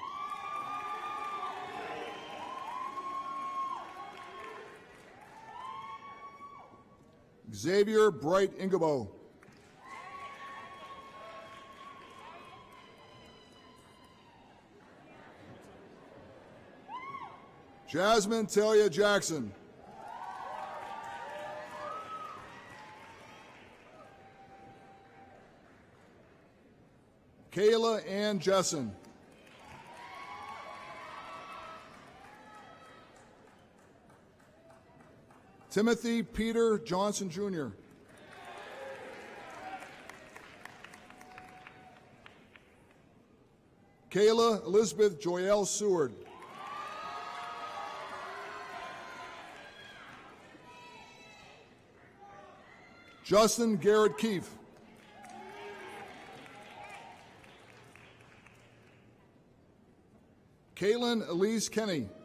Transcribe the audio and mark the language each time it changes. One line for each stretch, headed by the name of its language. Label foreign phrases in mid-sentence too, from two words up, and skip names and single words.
English: Xavier Bright Ingabo. Jasmine Talia Jackson. Kayla Ann Jessen. Timothy Peter Johnson, Jr. Kayla Elizabeth Joyelle Seward. Justin Garrett Keefe. Caitlin Elise Kenny.